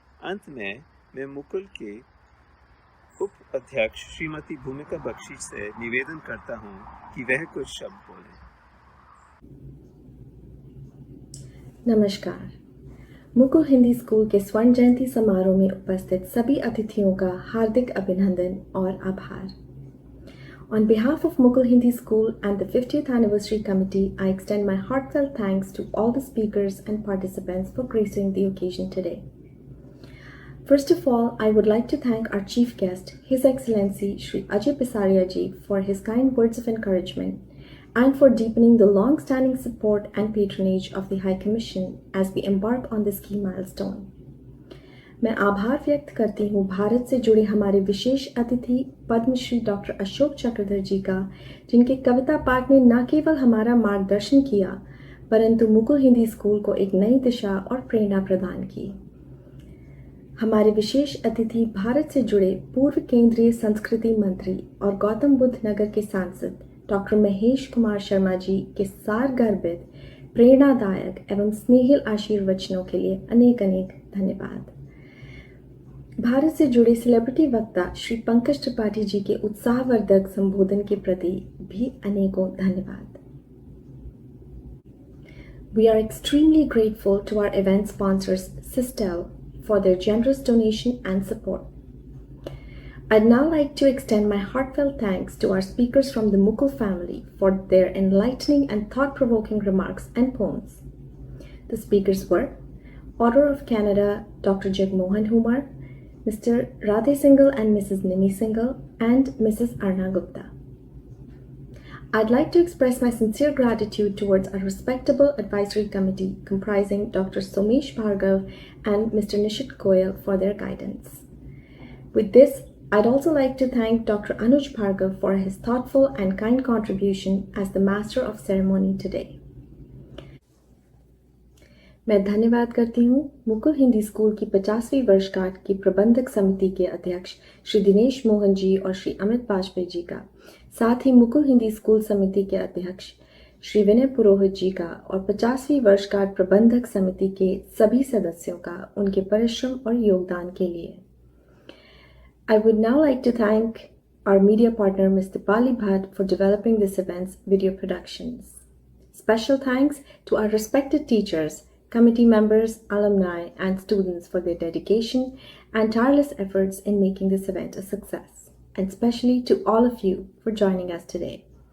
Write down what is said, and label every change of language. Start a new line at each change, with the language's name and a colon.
Hindi: अंत में मैं मुकुल के उप अध्यक्ष श्रीमती भूमिका बख्शी से निवेदन करता हूं कि वह कुछ शब्द बोलें। नमस्कार। मुकुल हिंदी स्कूल के स्वर्ण जयंती समारोह में उपस्थित सभी अतिथियों का हार्दिक अभिनंदन और आभार।
English: On behalf of Mukul Hindi School and the 50th Anniversary Committee, I extend my heartfelt thanks to all the speakers and participants for gracing the occasion today. First of all, I would like to thank our chief guest, His Excellency Shri Ajay Pisaria ji, for his kind words of encouragement and for deepening the long-standing support and patronage of the High Commission as we embark on this key milestone.
Hindi: मैं आभार व्यक्त करती हूँ भारत से जुड़े हमारे विशेष अतिथि Padmashri doctor Ashok Chakradhar जी का, जिनके कविता पाठ ने न केवल हमारा मार्गदर्शन किया परंतु मुकुल हिंदी स्कूल को एक नई दिशा और प्रेरणा प्रदान की। हमारे विशेष अतिथि भारत से जुड़े पूर्व केंद्रीय संस्कृति मंत्री और गौतम बुद्ध नगर के सांसद डॉक्टर महेश कुमार शर्मा जी के सार गर्भित प्रेरणादायक एवं स्नेहिल आशीर्वचनों के लिए अनेक अनेक धन्यवाद। भारत से जुड़े सेलिब्रिटी वक्ता श्री पंकज त्रिपाठी जी के उत्साहवर्धक संबोधन के प्रति भी अनेकों धन्यवाद।
English: We are extremely grateful to our event sponsors Sistel for their generous donation and support. I'd now like to extend my heartfelt thanks to our speakers from the Mukul family for their enlightening and thought-provoking remarks and poems. The speakers were Order of Canada Dr. Jagmohan Humar, Mr. Radhe Singhal and Mrs. Nimi Singhal, and Mrs. Arna Gupta. I'd like to express my sincere gratitude towards our respectable advisory committee comprising Dr. Somesh Bhargav and Mr. Nishit Goyal for their guidance. With this, I'd also like to thank Dr. Anuj Bhargav for his thoughtful and kind contribution as the Master of Ceremony today.
Hindi: मैं धन्यवाद करती हूँ Mukul Hindi school की 50वीं वर्षगांठ की प्रबंधक समिति के अध्यक्ष श्री दिनेश मोहन जी और श्री अमित वाजपेयी जी का, साथ ही मुकुल हिंदी स्कूल समिति के अध्यक्ष श्री विनय पुरोहित जी का और 50वीं वर्षगांठ प्रबंधक समिति के सभी सदस्यों का उनके परिश्रम और योगदान के लिए।
English: I would now like to thank our media partner Ms. Dipali Bhatt for developing this event's video productions. Special thanks to our respected teachers, committee members, alumni, and students for their dedication and tireless efforts in making this event a success, and especially to all of you for joining us today.